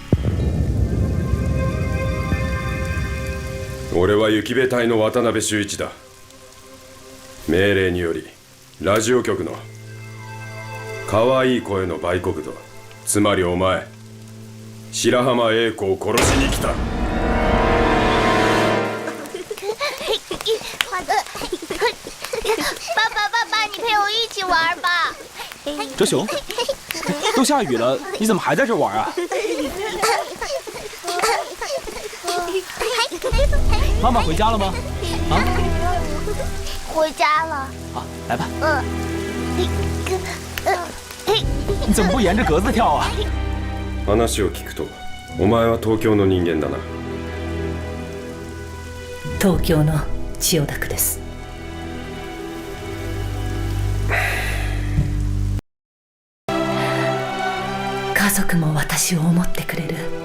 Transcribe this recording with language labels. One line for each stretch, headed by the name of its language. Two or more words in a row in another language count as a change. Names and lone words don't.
Japanese: 俺は雪部隊の渡辺修一だ。命令によりラジオ局の可愛い声の売国奴、つまりお前白浜英子を殺しに来た。
Chinese: 爸爸，爸爸，你陪我一起玩吧。哲雄，都下雨了，你怎么还在这玩啊？妈妈回家了吗？啊？回家了。好，来吧。你怎么不沿着格子跳啊？
Japanese: 話を聞くと、お前は東京の人間だな。東京の千代田区です。家族も私を思ってくれる。